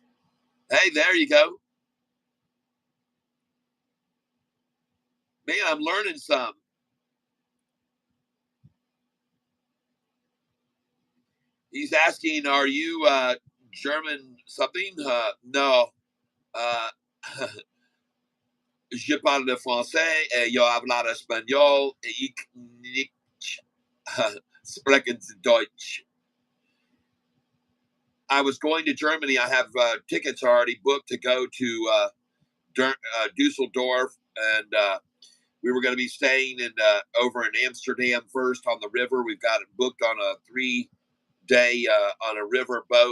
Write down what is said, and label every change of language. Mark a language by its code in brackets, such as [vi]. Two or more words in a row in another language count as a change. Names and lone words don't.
[en] Hey, there you go. Man, I'm learning some. He's asking, are you German something? No. [fr] Je parle français et [es] yo hablar español. [de] Ich nicht sprechen Deutsch. [en] I was going to Germany. I have tickets already booked to go to Dusseldorf, and we were going to be staying in over in Amsterdam first on the river. We've got it booked on a 3-day on a river boat.